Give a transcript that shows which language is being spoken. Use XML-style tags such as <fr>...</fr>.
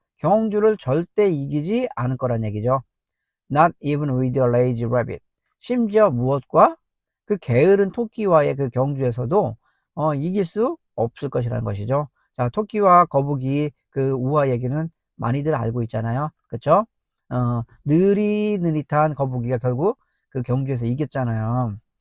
<ko>경주를 절대 이기지 않을 거란 얘기죠.</ko> <en>Not even with a lazy rabbit.</en> <ko>심지어 무엇과 그 게으른 토끼와의 그 경주에서도 이길 수 없을 것이라는 것이죠. 자, 토끼와 거북이 그 우화 얘기는 많이들 알고 있잖아요. 그쵸? 느릿느릿한 거북이가 결국 그 경주에서 이겼잖아요.</ko>